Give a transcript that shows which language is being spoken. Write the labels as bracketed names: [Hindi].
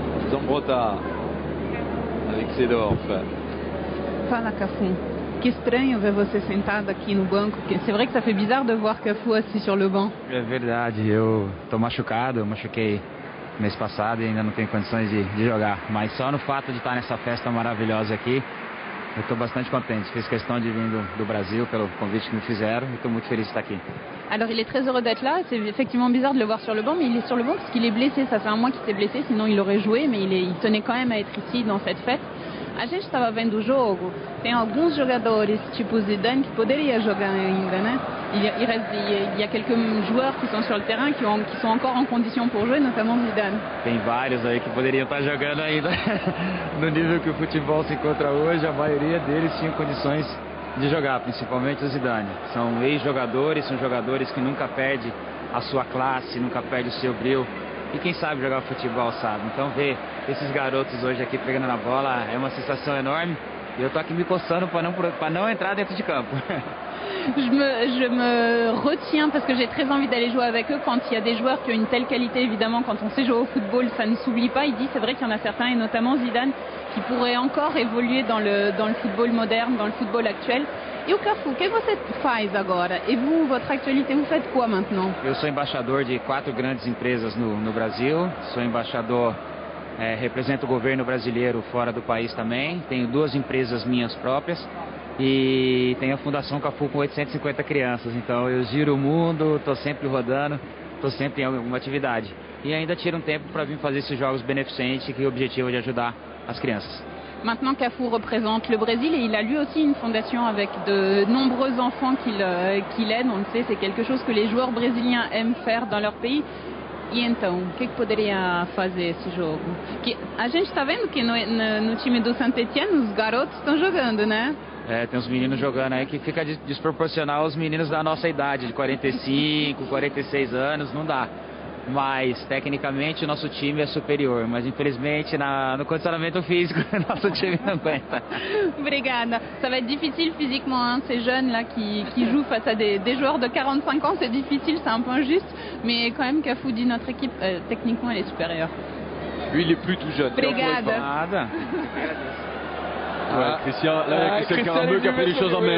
[French] Zambrotta avec Seedorf. [Portuguese] Fala, Cafu. Que estranho ver você sentado aqui no banco. [French] C'est vrai que ça fait bizarre de voir Cafu assis sur le banc. [Portuguese] É verdade, eu tô machucado, eu machuquei mês passado e ainda não tenho condições de jogar. Mas só no fato de estar nessa festa maravilhosa aqui, eu estou bastante contente. Fiz questão de vir do Brasil pelo convite que me fizeram e estou muito feliz de estar aqui. [French] Alors il est très heureux d'être là, c'est effectivement bizarre de le voir sur le banc, mais il est sur le banc parce qu'il est blessé, ça fait un mois qu'il s'est blessé, sinon il aurait joué, mais il tenait quand même à être ici dans cette fête. [Portuguese] A gente estava vendo o jogo, tem alguns jogadores tipo Zidane que poderia jogar ainda, né? [French] Il y a quelques joueurs qui sont sur le terrain qui sont encore en condition pour jouer, notamment Zidane. [Portuguese] Tem vários aí que poderiam estar jogando ainda no nível que o futebol se encontra hoje. A maioria deles tinham condições de jogar, principalmente o Zidane. São ex-jogadores, são jogadores que nunca perdem a sua classe, nunca perdem o seu brilho. E quem sabe jogar futebol sabe. Então ver esses garotos hoje aqui pegando na bola é uma sensação enorme. E eu tô aqui me coçando para não entrar dentro de campo. [French] Je me retiens parce que j'ai très envie d'aller jouer avec eux quand il y a des joueurs qui ont une telle qualité. Évidemment, quand on sait jouer au football, ça ne s'oublie pas. Il dit, c'est vrai qu'il y en a certains, et notamment Zidane, qui pourraient encore évoluer dans le football moderne, dans le football actuel. [Portuguese] E o Cafu, o que você faz agora? [French] E vous, votre actualité, vous faites quoi maintenant? [Portuguese] Eu sou embaixador de 4 grandes empresas no Brasil. Sou embaixador, represento o governo brasileiro fora do país também. Tenho 2 empresas minhas próprias. E tenho a Fundação Cafu com 850 crianças. Então eu giro o mundo, estou sempre rodando, estou sempre em alguma atividade. E ainda tiro um tempo para vir fazer esses jogos beneficentes, que o objetivo é de ajudar as crianças. [French] Maintenant, Cafu représente le Brésil et il a lui aussi une fondation avec de nombreux enfants qu'il aide. On le sait, c'est quelque chose que les joueurs brésiliens aiment faire dans leur pays. [Portuguese] E então, o que poderia fazer esse jogo? A gente está vendo que no time do Saint-Étienne os garotos estão jogando, né? Tem uns meninos jogando aí que fica desproporcional aos meninos da nossa idade, de 45, 46 anos, não dá. Mas, tecnicamente, o nosso time é superior. Mas, infelizmente, no condicionamento físico, nosso time não aguenta. Obrigada. [French] Ça va être difficile physiquement, hein, ces jeunes-là qui jouent face à des joueurs de 45 ans. C'est difficile, c'est un peu injuste. Mais quand même, Cafu dit notre équipe, techniquement, elle est supérieure. Lui, il est plus tout jeune. [Portuguese] Obrigada. [French] Ouais, Christian, là, Christian Carambeu qui a pris les choses en main.